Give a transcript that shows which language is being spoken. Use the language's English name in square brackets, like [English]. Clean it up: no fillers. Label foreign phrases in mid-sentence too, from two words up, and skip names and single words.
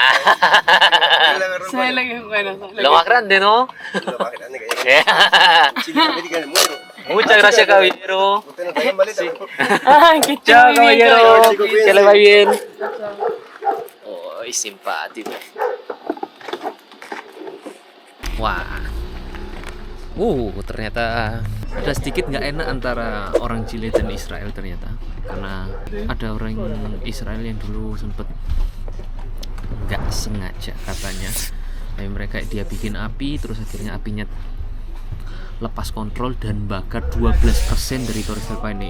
[Spanish] Le agarró el Sabe bueno. lo que es bueno. Lo más grande, ¿no? Lo más grande que hay acá en Chile, América en el mundo. Muchas gracias, caballero. Usted no está en maleta, ¿no? Ay, que esté Chao, muy bien, caballero. Chao, chicos, Que le vaya bien. Ay, simpático. Wah. [Indonesian] Ternyata ada sedikit nggak enak antara orang Chile dan Israel ternyata, karena ada orang Israel yang dulu sempet nggak sengaja katanya, tapi mereka dia bikin api terus akhirnya apinya lepas kontrol dan bakar 12% dari Torres del Paine.